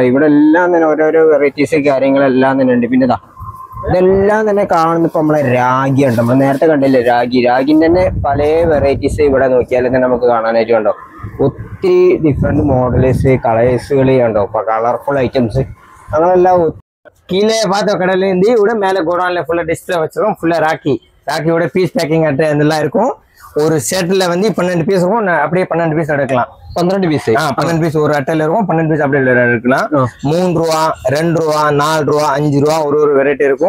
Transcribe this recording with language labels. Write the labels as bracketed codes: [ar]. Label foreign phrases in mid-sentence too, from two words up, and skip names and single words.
[ml] ഇവിടെ എല്ലാം തന്നെ ഓരോരോ വെറൈറ്റീസ് കാര്യങ്ങളെല്ലാം തന്നെ ഉണ്ട്. പിന്നെ ഇതെല്ലാം തന്നെ കാണുന്നപ്പോ നമ്മളെ രാഗി ഉണ്ട്. നമ്മൾ നേരത്തെ കണ്ടില്ലേ രാഗിന്റെ തന്നെ പല വെറൈറ്റീസ് ഇവിടെ നോക്കിയാലും തന്നെ നമുക്ക് കാണാനായിട്ട് കണ്ടോ. ഒത്തിരി [en] different models colours [ml] കണ്ടോ. [en] colourful items [ml] അങ്ങനെല്ലാം. [ta] கீழே பார்த்த கடையில இருந்து விட மேல கோடவுன்ல ஃபுல்லா டிஸ்பிளே வச்சிருக்கோம். ஃபுல்லா ராக்கியோட [en] piece packing [ta] அட்டை இதெல்லாம் இருக்கும். ஒரு செட்ல வந்து 12 பீஸ் இருக்கும். அப்படியே 12 பீஸ் எடுக்கலாம். 12 பீஸ் 12 பீஸ் ஒரு அட்டையில இருக்கும். 12 பீஸ் அப்படியே எடுக்கலாம். ₹3 ₹2 ₹4 ₹5 ஒரு வெரைட்டி இருக்கும்.